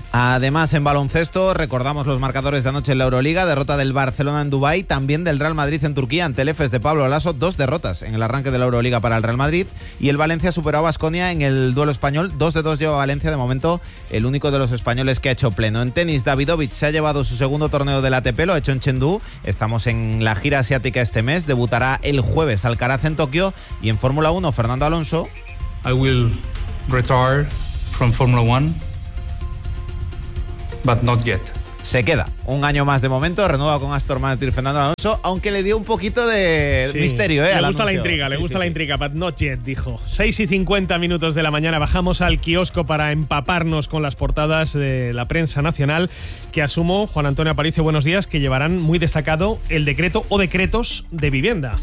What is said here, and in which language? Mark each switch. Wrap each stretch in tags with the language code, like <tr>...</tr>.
<es>Además, en baloncesto, recordamos los marcadores de anoche en la Euroliga, derrota del Barcelona en Dubái, también del Real Madrid en Turquía ante el Efes de Pablo Laso, dos derrotas en el arranque de la Euroliga para el Real Madrid, y el Valencia superó a Baskonia en el duelo español, 2-2 lleva Valencia, de momento el único de los españoles que ha hecho pleno. En tenis, Davidovich se ha llevado su segundo torneo del ATP, lo ha hecho en Chengdu, estamos en la gira asiática este mes, debutará el jueves Alcaraz en Tokio, y en Fórmula 1, Fernando Alonso.</es> <en>I will retire from Formula One, but not yet.</en> <es>Se queda un año más de momento, renueva con Aston Martin Fernando Alonso, aunque le dio un poquito de misterio. Le gusta la intriga,</es> <en>but not yet,</en> <es>dijo. 6 y 50 minutos de la mañana, bajamos al kiosco para empaparnos con las portadas de la prensa nacional, que asumo, Juan Antonio Aparicio, buenos días, que llevarán muy destacado el decreto o decretos de vivienda.</es>